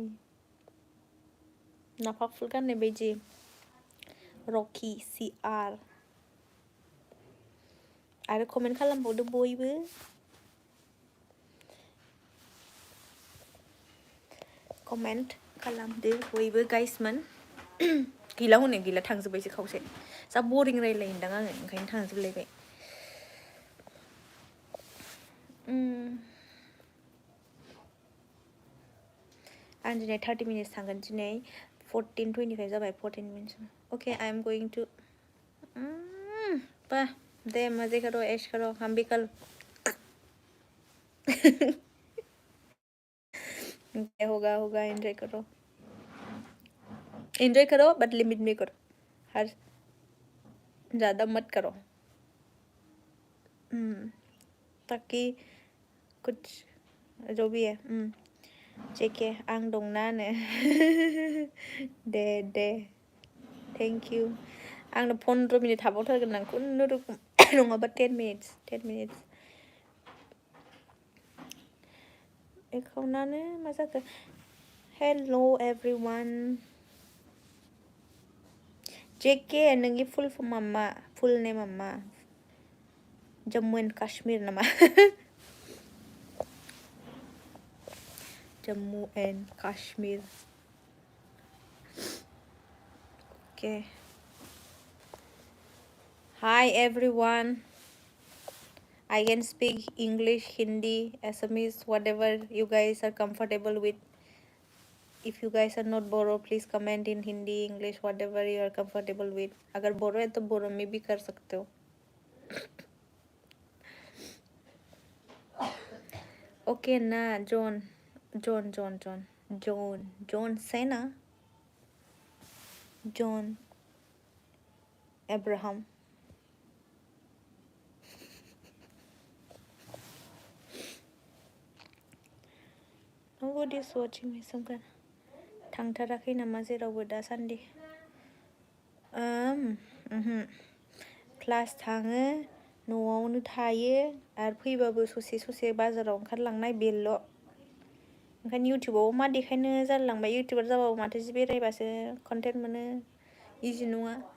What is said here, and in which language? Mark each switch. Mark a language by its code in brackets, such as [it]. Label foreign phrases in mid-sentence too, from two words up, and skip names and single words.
[brx] नाफा फुल गाननाय बायदि रकि CR आरो कमेन्ट खालामबावदो बयबो कमेन्ट खालामदो बयबो गाइसमोन गैला हनै गैला थांजोब्बायसो खावसे जा बरिं रायलायोदां आङो ओंखायनो थांजोबलायबाय आं दिनै 30 मिनिट्स थांगोन दिनै 14:25 जाबाय 14 मिनिट्स ओके [en] I am going to [hi] बा दे मजे करो ऐश करो हम भी कल होगा एंजॉय करो बट लिमिट में करो हर ज़्यादा मत करो ताकि कुछ जो भी है [brx] जेके आं दंना दे [en] thank you [brx] आंनो 15 मिनिट थाबावथारगोन आं खुनुरुखुम नङाबा 10 मिनिट्स एकाउन्टानो मा जाखो [en] Hello everyone. [brx] JK नोंनि [en] full form [brx] मा [en] full name [brx] मा जम्मू एंड काश्मीर नामा जम्मू एंड काश्मीर okay. [en] Hi everyone. I can speak English, Hindi, Assamese, whatever you guys are comfortable with. If you guys are not Boro, please comment in Hindi, English, whatever you are comfortable with. [hi] अगर बोरो है तो बोरो में भी कर सकते हो. [en] Okay ना John Cena, John Abraham. Nobody is watching me. Some kind. [brx] थांथाराखै नामा जेरावबो दासान्दि क्लास थाङो न'आवनो थायो आरो फैबाबो ससे बाजाराव ओंखारलांनाय बेल' ओंखायनो इउटिउबाव मा देखायनो जालांबाय इउटिउबार जाबाबो माथो जि बेरायबासो कन्टेन्ट मोनो इजि नङा